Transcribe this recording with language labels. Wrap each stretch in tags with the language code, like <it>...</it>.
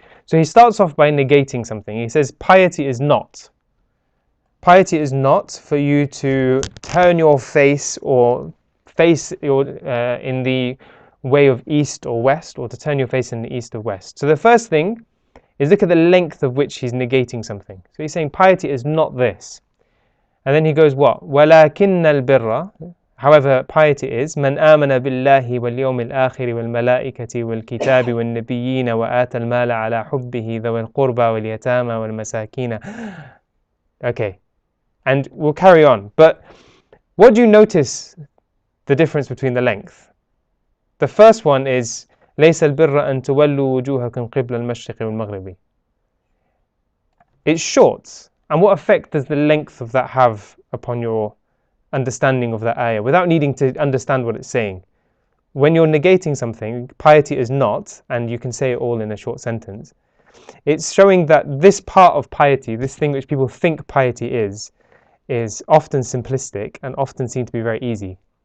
<en>So he starts off by negating something. He says piety is not for you to turn your face or face your, in the way of east or west, or to turn your face in the east or west. So the first thing is look at the length of which he's negating something. So he's saying piety is not this. And then he goes, what?</en> <ar>وَلَكِنَّ الْبِرَّ,</ar> <en>however, piety is</en> <ar>مَنْ آمَنَ بِاللَّهِ وَالْيَوْمِ الْآخِرِ وَالْمَلَائِكَةِ وَالْكِتَابِ وَالنَّبِيِّينَ وَآتَى الْمَالَ عَلَى حُبِّهِ ذَوِي الْقُرْبَى وَالْيَتَامَى وَالْمَسَاكِينَ.</ar> <en>Okay, and we'll carry on. But what do you notice the difference between the length? The first one is</en> <ar>لَيْسَ الْبِرَّ أَن تُوَلُّوا وُجُوهَكُمْ قِبْلَ الْمَشْرِقِ وَالْمَغْرِبِ.</ar> <en>It's short. And what effect does the length of that have upon your understanding of that ayah without needing to understand what it's saying? When you're negating something, piety is not, and you can say it all in a short sentence, it's showing that this part of piety, this thing which people think piety is often simplistic and often seen to be very easy.</en>